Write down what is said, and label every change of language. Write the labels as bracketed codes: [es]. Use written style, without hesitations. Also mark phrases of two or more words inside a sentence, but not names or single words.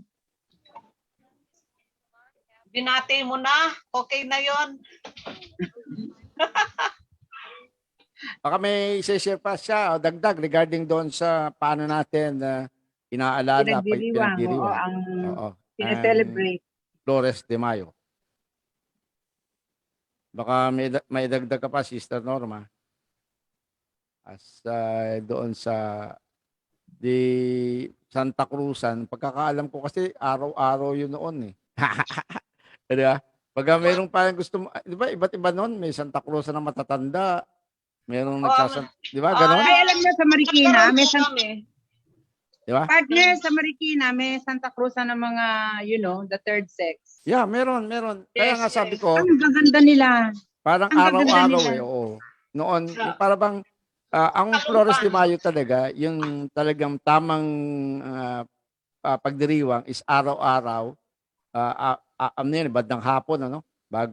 [tl] Binati mo na. Okay na yon. Baka may share pa siya o dagdag regarding doon sa paano natin inaalala, Pinagdiriwang, oo, ang Oo. sineselebrate. Flores de Mayo. Baka may dagdag ka pa, Sister Norma. As doon sa Santa Cruzan, pagkakaalam ko kasi araw-araw yun noon eh. Di ba? Pagka mayroong parang gusto mo, di ba, iba't iba noon, may Santa Cruzan na matatanda, mayroong di ba, ganon? Ay, alam niyo sa Marikina, may Di ba? partner sa Marikina, may Santa Cruzan ng mga, [en] the third sex. Yeah, [tl] meron. Kaya nga sabi ko, Ang gaganda nila. parang ang gaganda araw-araw nila. oo. Noon, yung para bang, ang Flores de Mayo talaga, yung talagang tamang pagdiriwang is araw-araw, bandang hapon, bago